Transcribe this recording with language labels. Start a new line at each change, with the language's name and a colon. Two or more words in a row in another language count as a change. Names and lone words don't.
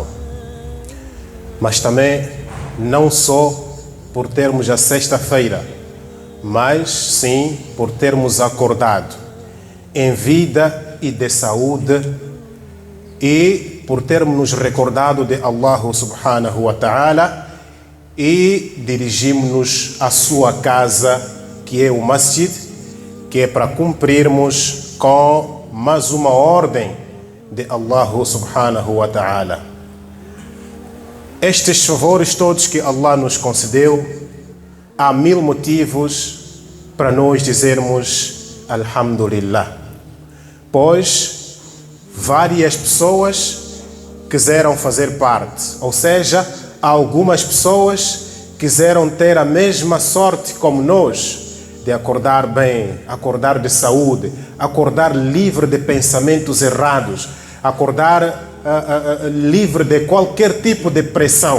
Portuguese: Mas também não só por termos a sexta-feira, mas sim por termos acordado em vida e de saúde e por termos nos recordado de Allah
Arabic: سبحانه وتعالى
Portuguese: e dirigimos-nos à sua casa, que é o masjid, que é para cumprirmos com mais uma ordem de Allah
Arabic: سبحانه وتعالى.
Portuguese: Estes favores todos que Allah nos concedeu, há 1000 motivos para nós dizermos Alhamdulillah, pois várias pessoas quiseram fazer parte, ou seja, algumas pessoas quiseram ter a mesma sorte como nós, de acordar bem, acordar de saúde, acordar livre de pensamentos errados, acordar livre de qualquer tipo de pressão.